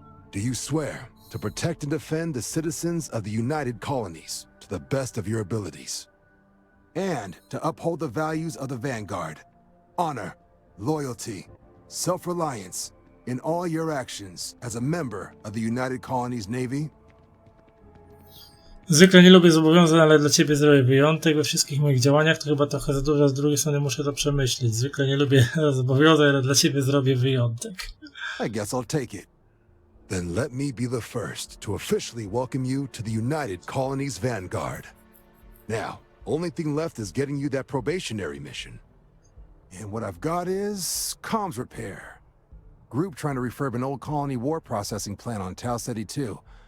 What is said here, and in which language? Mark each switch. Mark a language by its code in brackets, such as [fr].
[en] Do you swear to protect and defend the citizens of the United Colonies to the best of your abilities? And to uphold the values of the Vanguard, honor, loyalty, self-reliance, in all your actions as a member of the United Colonies Navy? [pl] Zwykle nie lubię zobowiązań, ale dla ciebie zrobię wyjątek we wszystkich moich działaniach. To chyba trochę za dużo, z drugiej strony muszę to przemyśleć. Zwykle nie lubię zobowiązań, ale dla ciebie zrobię wyjątek. [en] I guess I'll take it. Then let me be the first to officially welcome you to the United Colonies Vanguard. Now, only thing left is getting you that probationary mission. And what I've got is comms repair. Group trying to refurb an old colony war processing plant on Tau Ceti 2.